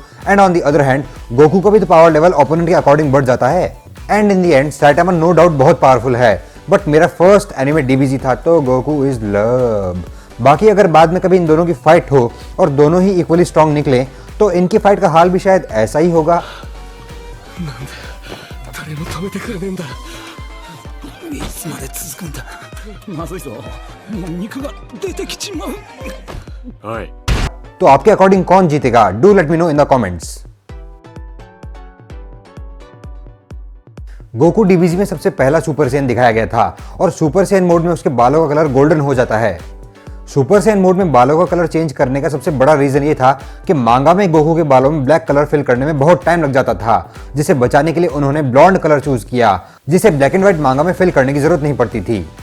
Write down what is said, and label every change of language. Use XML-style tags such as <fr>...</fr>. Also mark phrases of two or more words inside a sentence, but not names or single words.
<en>and on the other hand</en> <hi>गोकू का भी तो</hi> <en>power level</en> <hi>ओपोनेंट के अकॉर्डिंग बढ़ जाता है।</hi> <en>and in the end</en> <hi>साइटामा</hi> <en>no doubt</en> <hi>बहुत पावरफुल है, बट मेरा</hi> <en>first anime</en> <hi>डीबीजी था तो</hi> <en>Goku is love.</en> <hi>बाकी अगर बाद में कभी इन दोनों की फाइट हो और दोनों ही</hi> <en>equally strong</en> <hi>निकले तो इनकी फाइट का हाल भी शायद ऐसा ही होगा।</hi> <ja>誰も止めてくれねえんだ。いつまで続くんだ。まずいぞ。もう肉が出てきちまう。おい</ja> <hi>तो आपके अकॉर्डिंग कौन जीतेगा?</hi> <en>Do let me know in the comments.</en> <hi>गोकू डीबीजी में सबसे पहला सुपर सैयन दिखाया गया था और सुपर सैयन मोड में उसके बालों का कलर गोल्डन हो जाता है। सुपर सैयन मोड में बालों का कलर चेंज करने का सबसे बड़ा रीजन ये था कि मांगा में गोकू के बालों में</hi> <en>black colour fill</en> <hi>करने में बहुत टाइम लग जाता था, जिसे बचाने के लिए उन्होंने</hi> <en>blonde colour choose</en> <hi>किया, जिसे</hi> <en>black and white</en> <hi>मांगा में फिल करने की जरूरत नहीं पड़ती थी।</hi>